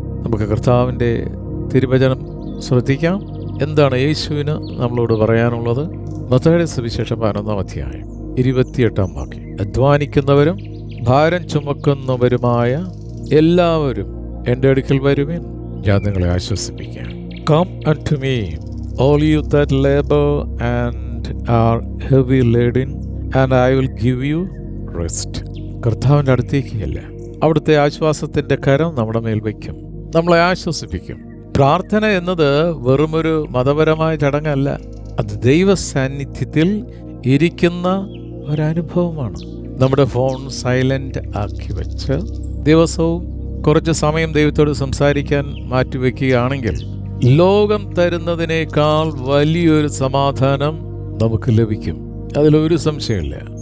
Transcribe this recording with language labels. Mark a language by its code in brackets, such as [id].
[ml] നമുക്ക് കർത്താവിൻ്റെ തിരുവചനം ശ്രദ്ധിക്കാം. എന്താണ് യേശുവിന് നമ്മളോട് പറയാനുള്ളത്? മത്തായിയുടെ സുവിശേഷം 11-ാം അധ്യായം 28-ാം വാക്യം. അധ്വാനിക്കുന്നവരും ഭാരം ചുമക്കുന്നവരുമായ എല്ലാവരും എൻ്റെ അടുക്കൽ വരുവിൻ, ഞാൻ നിങ്ങളെ ആശ്വസിപ്പിക്കാം. [en] Come unto me, all you that labor and are heavy laden, and I will give you rest. [ml] കർത്താവിൻ്റെ അടുത്തേക്കല്ല, അവിടുത്തെ ആശ്വാസത്തിൻ്റെ കരം നമ്മുടെ മേൽ വയ്ക്കും, നമ്മളെ ആശ്വസിപ്പിക്കും. പ്രാർത്ഥന എന്നത് വെറുമൊരു മതപരമായ ചടങ്ങല്ല, അത് ദൈവ സാന്നിധ്യത്തിൽ ഇരിക്കുന്ന ഒരനുഭവമാണ്. നമ്മുടെ ഫോൺ സൈലന്റ് ആക്കി വെച്ച് ദിവസവും കുറച്ച് സമയം ദൈവത്തോട് സംസാരിക്കാൻ മാറ്റിവെക്കുകയാണെങ്കിൽ ലോകം തരുന്നതിനേക്കാൾ വലിയൊരു സമാധാനം നമുക്ക് ലഭിക്കും. അതിലൊരു സംശയമില്ല.